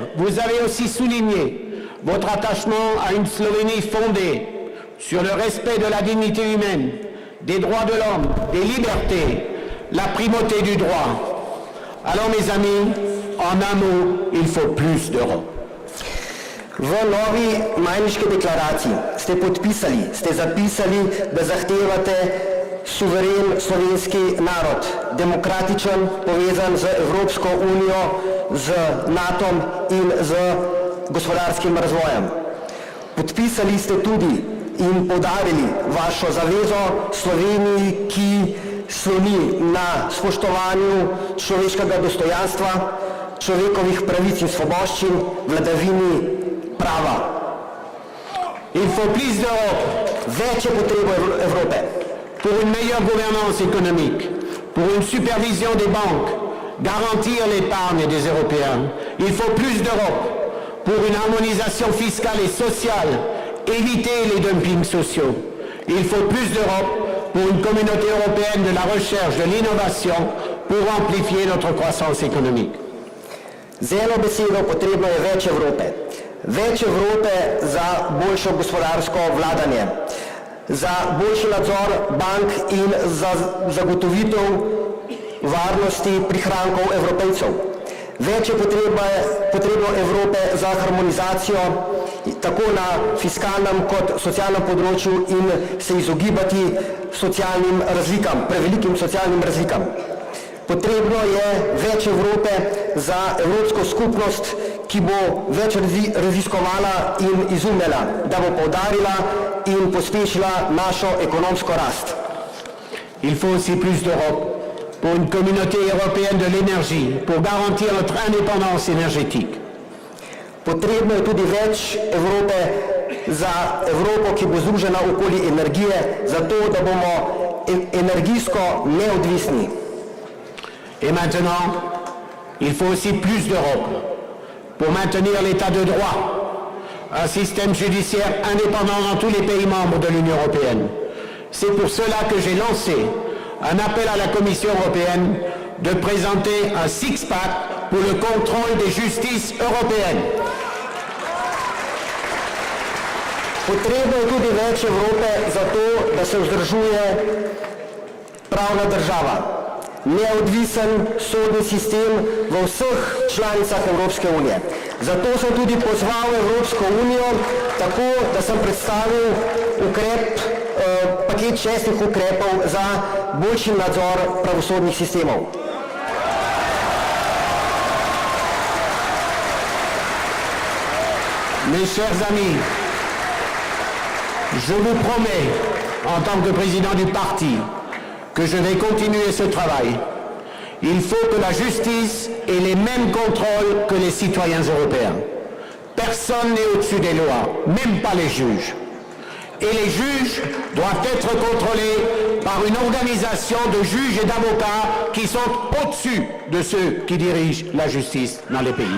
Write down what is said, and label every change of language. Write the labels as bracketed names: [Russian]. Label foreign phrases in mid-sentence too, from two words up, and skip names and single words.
[French] Vous avez aussi souligné votre attachement à une Slovénie fondée sur le respect de la dignité humaine, des droits de l'homme, des libertés, la primauté du droit. Alors mes amis, en un mot, il faut plus d'Europe. [Slovenian] V novi Majniški deklaraciji ste podpisali, ste zapisali, da zahtevate suveren slovenski narod, demokratičen, povezan z Evropsko unijo, z NATO-om in z gospodarskim razvojem. Podpisali ste tudi in poudarili vašo zavezo Sloveniji, ki sloni na spoštovanju človeškega dostojanstva, človekovih pravic in svoboščin, vladavini prava. [French] Il faut plus d'Europe [Slovenian] Več je potreba Evrope [French] pour une meilleure gouvernance économique, pour une supervision des banques, garantir l'épargne des Européens. Il faut plus d'Europe pour une harmonisation fiscale et sociale, éviter les dumpings sociaux. Il faut plus d'Europe pour une communauté européenne de la recherche, de l'innovation, pour amplifier notre croissance économique. [Slovenian] Z eno besedo potrebno je več Evrope. Več Evrope za boljšo gospodarsko vladanje, za boljši nadzor bank in za zagotovitev varnosti prihrankov Evropejcev. Več je potrebno Evrope za harmonizacijo tako na fiskalnem kot socialnem področju in se izogibati socialnim razlikam, prevelikim socialnim razlikam. Potrebno je več Evrope za Evropsko skupnost, ki bo več raziskovala in izumljala, da bo poudarila in pospešila našo ekonomsko rast. [French] Il faut aussi plus d'Europe pour une communauté européenne de l'énergie, pour garantir notre indépendance énergétique. [Slovenian] Potrebno je tudi več Evrope za Evropo, ki bo združena okoli energije, zato da bomo energijsko neodvisni. [French] Et maintenant, il faut aussi plus d'Europe pour maintenir l'état de droit, un système judiciaire indépendant dans tous les pays membres de l'Union européenne. C'est pour cela que j'ai lancé un appel à la Commission européenne de présenter un six-pack pour le contrôle des justices européennes. [Slovenian] Potrebno je tudi več Evrope za to, da se vzdržuje pravna država, neodvisen sodni sistem v vseh članicah Evropske unije. Zato sem tudi pozval Evropsko unijo, tako da sem predstavil paket 6 ukrepov za boljši nadzor pravosodnih sistemov. [French] Mes chers amis, je vous promets, en tant que président du parti, que je vais continuer ce travail. Il faut que la justice ait les mêmes contrôles que les citoyens européens. Personne n'est au-dessus des lois, même pas les juges. Et les juges doivent être contrôlés par une organisation de juges et d'avocats qui sont au-dessus de ceux qui dirigent la justice dans les pays.